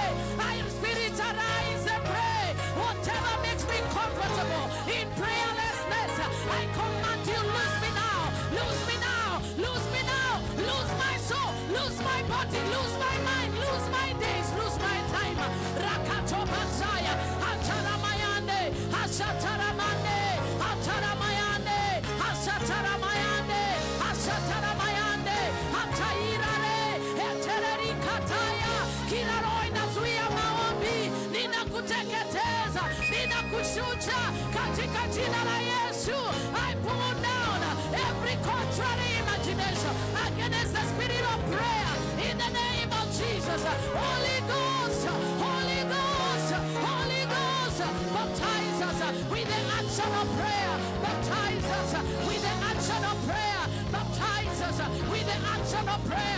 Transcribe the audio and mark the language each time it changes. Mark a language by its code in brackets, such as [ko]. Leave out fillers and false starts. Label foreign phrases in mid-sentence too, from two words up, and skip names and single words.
[en] My spirit arise and pray. Whatever makes me comfortable in prayerlessness, I command you, lose me now. Lose me now. Lose me now. Lose my soul. Lose my body. Lose my mind. Lose my days. Lose my time. Rakato Basaya. Hataramayande. Hasataramande. Hataramayande. Hasataramayande. Hasataramayande. Hatairare. Etereri kataya. [sw] Kiraroi nazuia maombi. Ninakuteketeza. Ninakushusha. Katika jina la Yesu. [en] I pull down every contrary imagination against the spirit of us. Holy Ghost, Holy Ghost, Holy Ghost, baptize us with the action of prayer. Baptize us with the action of prayer. Baptize us with the action of prayer.